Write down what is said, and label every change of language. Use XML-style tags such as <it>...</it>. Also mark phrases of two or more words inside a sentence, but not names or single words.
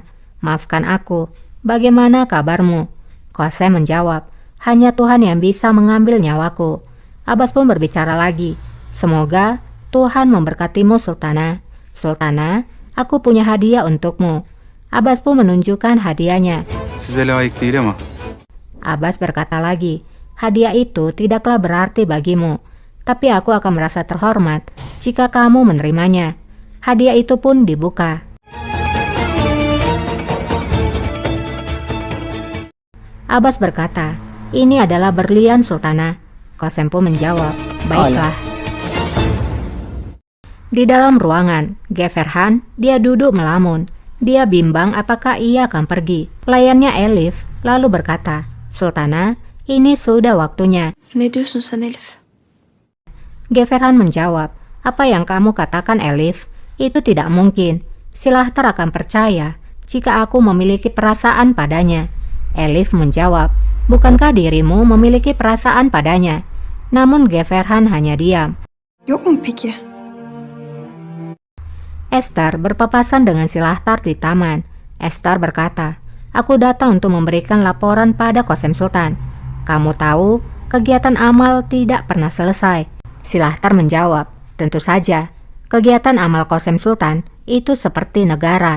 <id>Maafkan aku. Bagaimana kabarmu?" Kosem menjawab, "Hanya Tuhan yang bisa mengambil nyawaku." Abbas pun berbicara lagi, "Semoga Tuhan memberkatimu Sultanah. Sultanah, aku punya hadiah untukmu." Abbas pun menunjukkan hadiahnya.</id> <tr>Size layık değil ama.</tr> <id>Abbas berkata lagi, "Hadiah itu tidaklah berarti bagimu, tapi aku akan merasa terhormat jika kamu menerimanya." Hadiah itu pun dibuka. Abbas berkata, "Ini adalah berlian Sultanah." Kosem pun menjawab, "Baiklah." Di dalam ruangan, Geverhan, dia duduk melamun. Dia bimbang apakah ia akan pergi. Pelayannya Elif lalu berkata, "Sultanah, ini sudah waktunya."</id> <tr>Ne diyorsun sen Elif?</tr> <id>Geverhan menjawab, "Apa yang kamu katakan Elif? Itu tidak mungkin. Silahtar akan percaya jika aku memiliki perasaan padanya." Elif menjawab, "Bukankah dirimu memiliki perasaan padanya?" Namun Geverhan hanya diam.</id> <tr>Yok mu peki?</tr> <id>Esther berpapasan dengan Silahtar di taman. Esther berkata, "Aku datang untuk memberikan laporan pada Kosem Sultan. Kamu tahu, kegiatan amal tidak pernah selesai." Silahtar menjawab, "Tentu saja. Kegiatan amal Kosem Sultan itu seperti negara.</id>